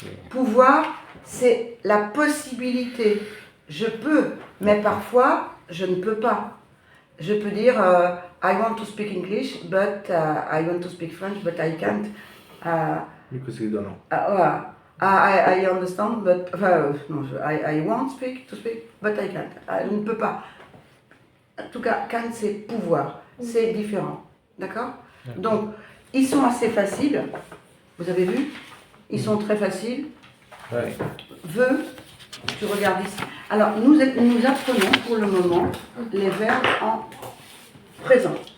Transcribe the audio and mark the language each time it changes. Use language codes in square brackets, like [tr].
[fr] Pouvoir, c'est la possibilité. Je peux, mais parfois, je ne peux pas. Je peux dire, [en] I want to speak English, but I want to speak French, but I can't. Because you don't know. I understand, but no, I want to speak, but I can't. [fr] Je ne peux pas. En tout cas, can c'est pouvoir, c'est différent, d'accord? Donc, ils sont assez faciles. Vous avez vu? Ils sont très faciles. Ouais. Veux, tu regardes ici. Alors, nous apprenons pour le moment les verbes en présent.